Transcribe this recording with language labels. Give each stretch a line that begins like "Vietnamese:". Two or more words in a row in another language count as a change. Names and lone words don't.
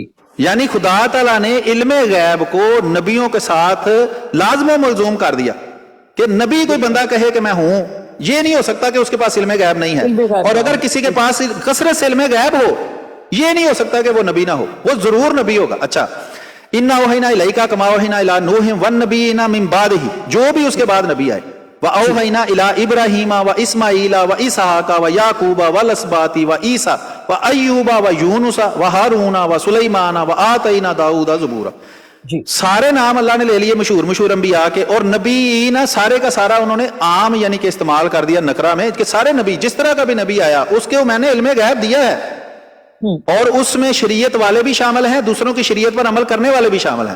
Urdu: یعنی خدا تعالیٰ نے علم غیب کو نبیوں کے ساتھ لازم و ملزوم کر دیا کہ نبی کوئی بندہ کہے کہ میں ہوں, یہ نہیں ہو سکتا کہ اس کے پاس علم غیب نہیں ہے. اور اگر کسی کے پاس کثرت سے علم غیب ہو, یہ نہیں ہو سکتا کہ وہ نبی نہ ہو, وہ ضرور نبی ہوگا. اچھا,
Arabic: انا اوحینا الیکا کما اوحینا الی نوح والنبیین من بعدہ,
Urdu: جو بھی اس کے بعد نبی آئے,
Arabic: وأوحينا إلى إبراهيم و إسماعيل و إسحاق و يعقوب و الأسباط و عيسى و أيوب و يونس و هارون و سليمان و آتينا داود زبورا.
Urdu: जी سارے نام اللہ نے لے لیے مشہور انبیا کے، اور نبی نا سارے کا سارا انہوں نے عام یعنی کہ استعمال کر دیا نکرہ میں کہ سارے نبی، جس طرح کا بھی نبی آیا اس کے میں نے علم غیب دیا ہے، اور اس میں شریعت والے بھی شامل ہیں، دوسروں کی شریعت پر عمل کرنے والے بھی شامل ہیں.